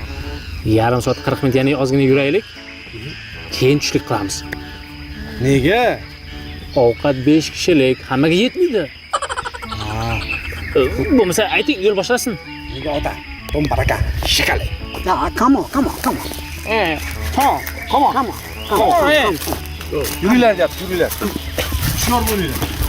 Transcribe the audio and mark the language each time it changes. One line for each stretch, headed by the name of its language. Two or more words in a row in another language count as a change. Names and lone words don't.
Uzbek: Yarim soat 40 minut, ya'ni ozgina yuraylik. Keyin tushlik qilamiz. Nega? Ovqat 5 kishilik, hammaga yetmaydi. Bo'lmasa ayting, yo'l boshlasin. Nega ota? Tom baraka, shikali. Ya,
English: come on. Come on.
Uzbek: Yuringlar deyapti, yuringlar. Hushyor bo'linglar.